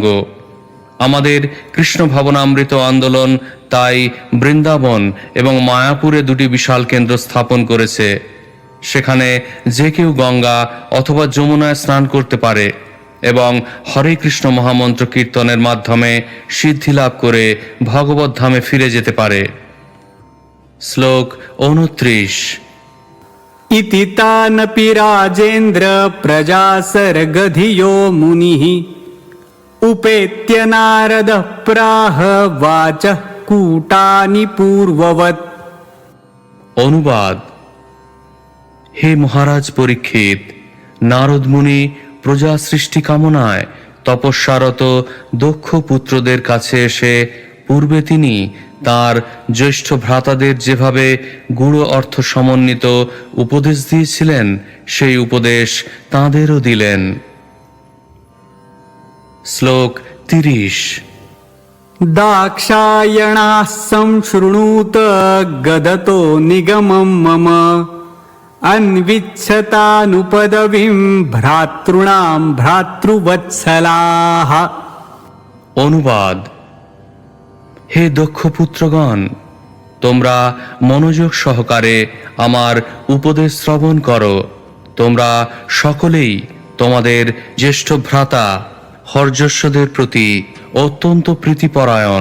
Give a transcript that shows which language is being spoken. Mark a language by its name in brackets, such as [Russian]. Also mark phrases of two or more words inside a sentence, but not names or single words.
[Bangla] আমাদের কৃষ্ণ ভাবনামৃত আন্দোলন তাই বৃন্দাবন এবং মায়াপুরে 2টি বিশাল কেন্দ্র স্থাপন করেছে। সেখানে যে কেউ গঙ্গা অথবা যমুনায় স্নান করতে পারে এবং হরে কৃষ্ণ মহামন্ত্র কীর্তনের মাধ্যমে সিদ্ধি লাভ করে ভগবত ধামে ফিরে যেতে পারে। শ্লোক 29। [Sanskrit] इति तानपि राजेन्द्र प्रजासर्गधियो मुनिः उपेत्य नारदः प्राह वाचः कूटानि पूर्ववत्। [Bangla] অনুবাদ: হে মহারাজ পরীক্ষিত, নারদ মুনি প্রজা সৃষ্টি কামনায় তপস্যারত দক্ষ পুত্রদের কাছে এসে পূর্বে তিনি তার জ্যেষ্ঠ ভ্রাতাদের যেভাবে গূঢ় অর্থ সমন্বিত উপদেশ দিয়েছিলেন সেই উপদেশ তাঁদেরও দিলেন। শ্লোক 30। [Sanskrit] दाक्षायणाः संशृणुत गदतो निगमं मम अन्विच्छतानुपदवीं भ्रातॄणां भ्रातृवत्सलाः। [Bangla] অনুবাদ: হে দক্ষ পুত্রগণ, তোমরা মনোযোগ সহকারে আমার উপদেশ শ্রবণ করো। তোমরা সকলেই তোমাদের জ্যেষ্ঠ ভ্রাতা হর্যশ্বদের প্রতি অত্যন্ত প্রীতিপরায়ণ।